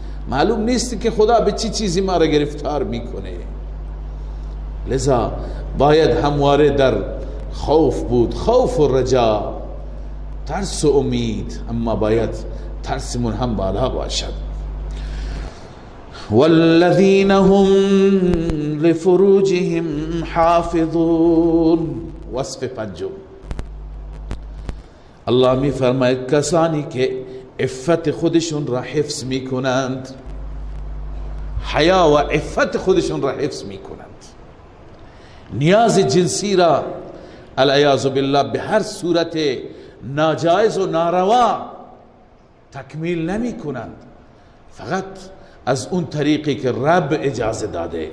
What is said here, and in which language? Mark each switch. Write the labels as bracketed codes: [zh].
[fa] معلوم نیست که خدا به چی چیزی ما را گرفتار میکنه، لذا باید همواره در خوف بود، خوف و رجا، ترس و امید، اما باید ترسمون هم بالا باشد. [ar] والذین هم لفروجهم حافظون، [fa] وصف 5. الله می فرماید کسانی که عفت خودشون را حفظ می کنند، حیا و عفت خودشون را حفظ می کنند، نیاز جنسی را العیاذ بالله به هر صورت ناجایز و ناروا تکمیل نمی کنند، فقط از اون طریقی که رب اجازه داده.